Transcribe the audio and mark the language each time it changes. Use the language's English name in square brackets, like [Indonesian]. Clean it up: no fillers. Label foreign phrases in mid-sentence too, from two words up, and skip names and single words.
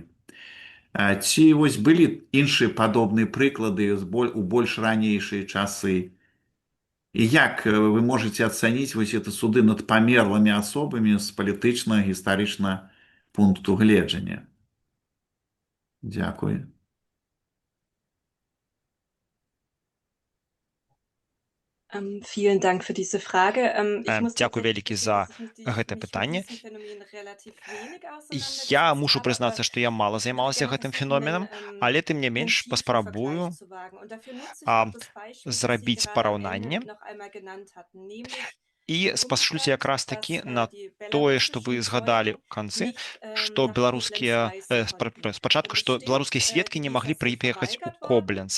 [Belarusian] Ці вось былі іншыя падобныя прыклады у больш ранейшыя часы? І як вы можаце ацаніць вось это суды над памерлымі асобамі з палітычнага, гістарычнага пункту гледжання? Дзякуй. [German] Vielen Dank für diese Frage. [Belarusian] Дзякуй вялікі за гэтае пытанне. Я мушу прызнацца, што я мала займалася гэтым феноменам, але тым не менш паспрабую зрабіць параўнанне і спашлюся якраз такі на тое, што вы згадалі ў канцы, што спачатку, што беларускія сведкі не маглі прыехаць у Кобленц.